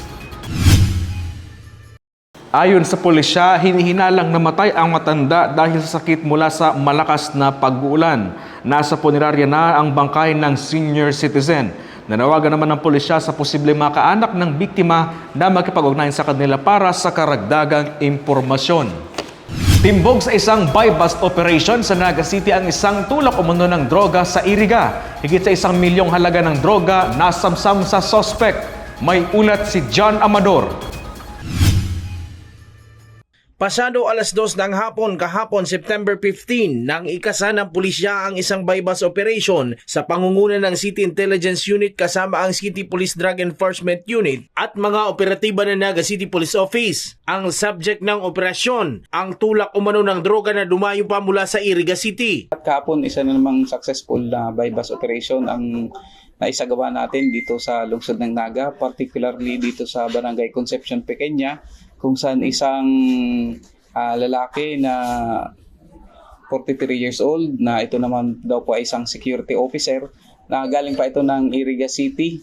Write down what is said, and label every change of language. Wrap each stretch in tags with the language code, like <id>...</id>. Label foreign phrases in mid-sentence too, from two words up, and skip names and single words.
<tl>Ayon sa pulisya, hinihinalang namatay ang matanda dahil sa sakit mula sa malakas na pag-uulan. Nasa punerarya na ang bangkay ng senior citizen. Nanawagan naman ng pulisya sa posibleng mga kaanak ng biktima na makipag-ugnayan sa kanila para sa karagdagang impormasyon. Timbog sa isang</tl> <en>buy-bust operation</en> <tl>sa Naga City ang isang tulak umano ng droga sa Iriga. Higit sa 1 milyong halaga ng droga nasamsam sa sospek. May ulat si John Amador. Pasado alas 2 ng hapon kahapon September 15 nang ikasa ng pulisya ang isang</tl> <en>buy-bust operation</en> <tl>sa pangunguna ng City Intelligence Unit kasama ang City Police Drug Enforcement Unit at mga operatiba ng Naga City Police Office. Ang subject ng operasyon, ang tulak umano ng droga na dumayo pa mula sa Iriga City. At kahapon isa na namang successful na</tl> <en>buy-bust operation</en> <tl>ang naisagawa natin dito sa lungsod ng Naga, particularly dito sa Barangay Concepcion Pequeña, kung saan isang lalaki na</tl> <en>43 years old</en> <tl>na ito naman daw po ay isang</tl> <en>security officer</en> <tl>na galing pa ito ng Iriga City.</tl>